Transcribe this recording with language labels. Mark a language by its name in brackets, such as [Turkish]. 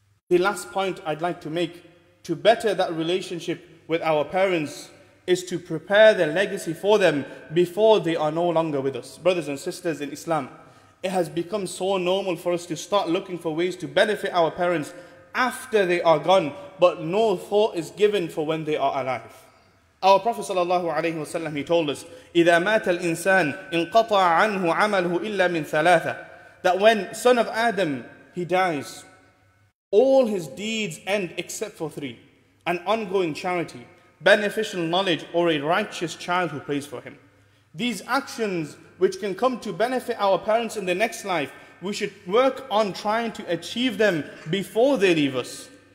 [English] The last point I'd like to make to better that relationship with our parents is to prepare their legacy for them before they are no longer with us. Brothers and sisters in Islam, it has become so normal for us to start looking for ways to benefit our parents after they are gone, but no thought is given for when they are alive. Our Prophet ﷺ, he told us, [Arabic] إِذَا مَاتَ الْإِنسَانِ انْقَطَعَ عَنْهُ عَمَلُهُ إِلَّا مِنْ ثَلَاثَةٍ. [English] That when son of Adam, he dies, all his deeds end except for three: an ongoing charity, beneficial knowledge, or a righteous child who prays for him. These actions which can come to benefit our parents in the next life, we should work on trying to achieve them before they leave us.